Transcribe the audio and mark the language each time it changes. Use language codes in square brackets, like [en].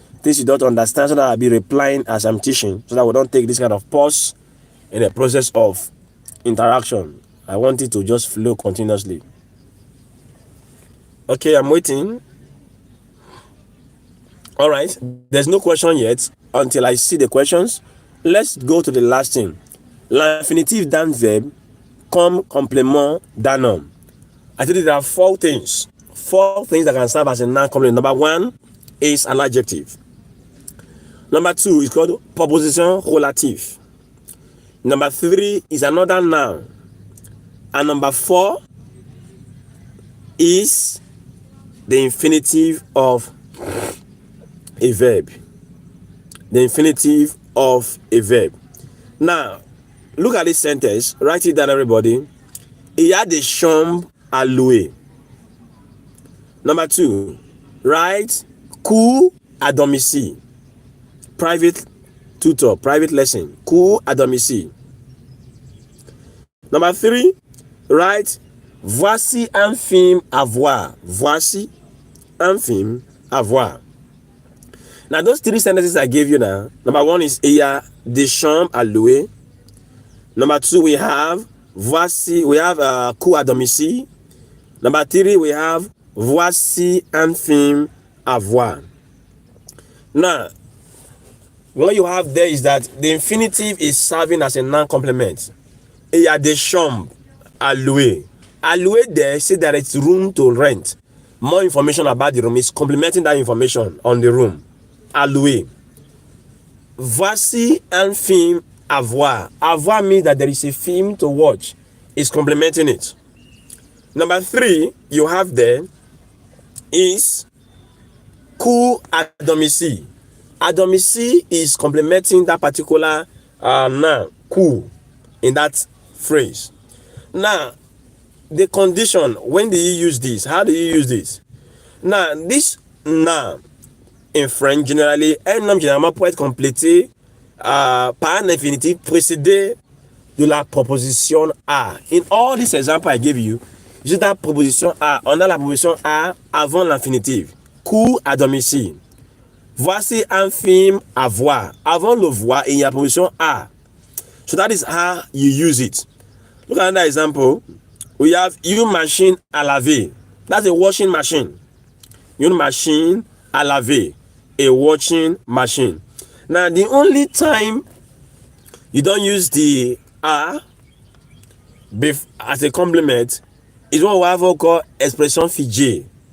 [en] Things you don't understand, so that I'll be replying as I'm teaching, so that we don't take this kind of pause in the process of interaction. I want it to just flow continuously. Okay, I'm waiting. All right, there's no question yet until I see the questions. Let's go to the last thing. [fr] L'infinitif d'un verbe comme complément d'un noun. [en] I think there are 4 things. 4 things that can serve as a noun complement. Number 1 is an adjective. Number 2 is called proposition relative. Number 3 is another noun. And number 4 is the infinitive of a verb. The infinitive of a verb. Now, look at this sentence. Write it down, everybody. [fr] Il y a des chambres à louer. [en] Number 2, write [fr] cours à domicile. [en] Private tutor, private lesson. [fr] Cours à domicile. [en] Number 3, write [fr] voici un film à voir. Voici un film à voir. [en] Now, those 3 sentences I gave you now. Number 1 is [fr] il y a des chambres à louer. [en] Number 2, we have [fr] voici, [en] we have [fr] cours à domicile. [en] Number 3, we have [fr] voici un film à voir. [en] Now, what you have there is that the infinitive is serving as a noun complement. [fr] Il y a des chambres à louer. À louer [en] there, say that it's room to rent. More information about the room is complementing that information on the room. À louer. [fr] Voici un film à voir. À voir [en] means that there is a film to watch. It's complementing it. Number 3, you have there is [fr] cours à domicile. À domicile [en] is complementing that particular noun, cours, in that phrase. Now, the condition, when do you use this? How do you use this? Now, this noun, in French, generally, [fr] un nom généralement peut être complété par un infinitif précédé de la proposition A. [en] In all these examples I gave you, [fr] juste la proposition A. On a la proposition A avant l'infinitif. Cours à domicile. Voici un film à voir. Avant le voir, il y a la proposition A. [en] So that is how you use it. Look at another example. [fr] We have une machine à laver. [en] That's a washing machine. [fr] Une machine à laver. [en] A washing machine. Now, the only time you don't use the A as a complement is what we have called expression figée.